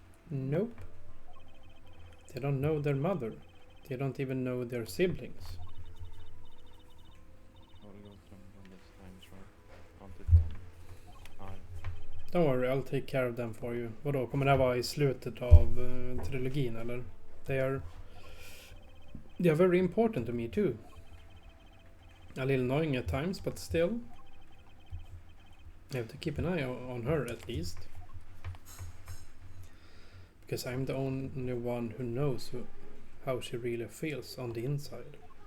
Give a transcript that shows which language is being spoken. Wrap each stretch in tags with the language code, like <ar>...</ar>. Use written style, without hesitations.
<en>Nope. They don't know their mother. They don't even know their siblings. I will go from this time, right? Until then, Don't worry, I'll take care of them for you.</en> <sv>Vadå, kommer det här vara i slutet av trilogin eller?</sv> <en>They are very important to me too. A little annoying at times, but still. I have to keep an eye on her at least. Because I'm the only one who knows how she really feels on the inside.</en>